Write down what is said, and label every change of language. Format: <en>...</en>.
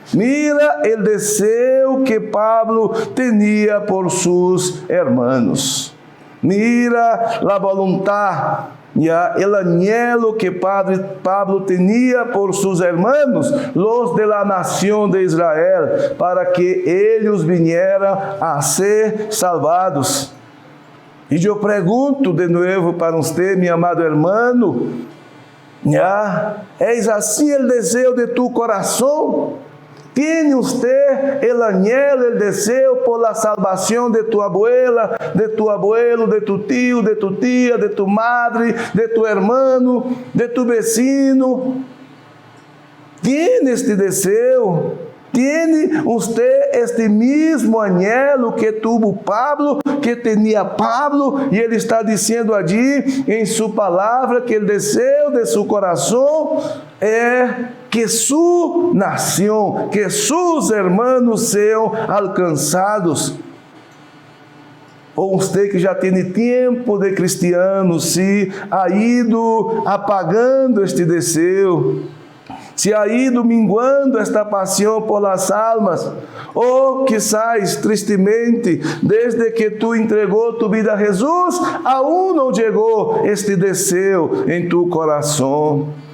<es>Mira el deseo que Pablo tenía por sus hermanos. Mira la voluntad, ya el anhelo que Pablo tenía por sus hermanos, los de la nación de Israel, para que ellos vinieran a ser salvados.</es> <pt>E eu pergunto de novo para você, meu amado</pt> <es>hermano, ¿es</es> <pt>assim o desejo de tu coração?</pt> <es>¿Tiene usted el anhelo, el deseo por la salvación de tu abuela, de tu abuelo, de tu tío, de tu tía, de tu madre, de tu hermano, de tu vecino? ¿Tiene este deseo? ¿Tiene usted este mismo anhelo que tuvo Pablo, que tenía Pablo? Y él está diciendo allí en su palabra que el deseo de su corazón es que su nación, que sus hermanos sean alcanzados.</es> <pt>Ou você que já tem tempo de cristiano,</pt> <es>se ha ido apagando</es> <pt>este desejo,</pt> <es>se ha ido minguando</es> <pt>esta paixão</pt> <es>por las almas,</es> <pt>ou</pt> <es>quizás tristemente,</es> <pt>desde que tu entregou tu vida a Jesus, aún não chegou este desejo em tu coração.</pt>